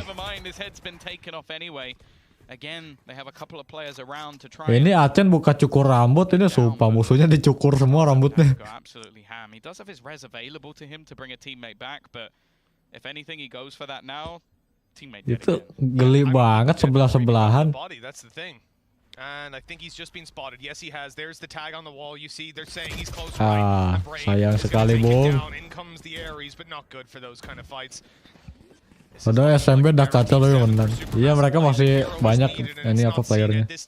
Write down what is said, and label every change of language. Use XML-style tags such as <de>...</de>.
<en>Never mind, his head's been taken off anyway. Again, they have a couple of players around to try.</en> <id>Ini Acen buka cukur rambut, ini sumpah musuhnya dicukur semua rambutnya.</id> <en>Go absolutely ham. He does have his res available to him to bring a teammate back, but if anything, he goes for that now. Teammate dead</en> <id>Itu</id> <en>again.</en> <id>geli banget sebelah-sebelahan.</id> <en>That's the thing. And I think he's just been spotted. Yes, he has. There's the tag on the wall. You see, they're saying he's close.</en> <id>Ah, sayang sekali, Bung.</id> <en>In comes the Ares, but not good for those kind of fights.</en> <id>Padahal SMB udah kacau loh yang menang. Iya, mereka masih banyak ini apa playernya.</id>